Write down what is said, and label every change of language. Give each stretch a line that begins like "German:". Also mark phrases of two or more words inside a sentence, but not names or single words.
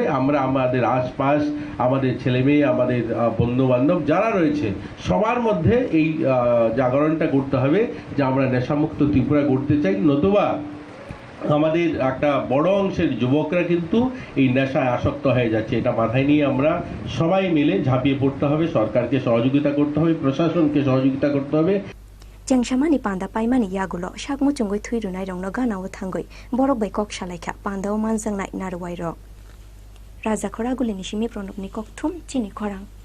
Bangla: আমরা আমাদের আশপাশ, আমাদের ছেলে মেয়ে, আমাদের বন্ধু বান্ধব যারা রয়েছে, সবার মধ্যে এই জাগরণটা করতে হবে যে আমরা নেশামুক্ত ত্রিপুরা করতে চাই। নতুবা আমাদের একটা বড় অংশের যুবকরা কিন্তু এই নেশায় আসক্ত হয়ে যাচ্ছে। এটা মাথায় নিয়ে আমরা সবাই মিলে ঝাঁপিয়ে পড়তে হবে। সরকারকে সহযোগিতা করতে হবে, প্রশাসনকে সহযোগিতা করতে হবে।
Kok Borok: চেংসামানি পান্দা পাইমানি ইয়াগুলো শাকমু চুঙ্গই থুইরুনাই রংনো গানাও থাঙ্গই বরক বাই কক সালাইখা পান্দাও মানজাংনাই নারওয়াই রক রাজা খরাগুলি নিশিমি প্রণবনি ককথুম চিনি খরাং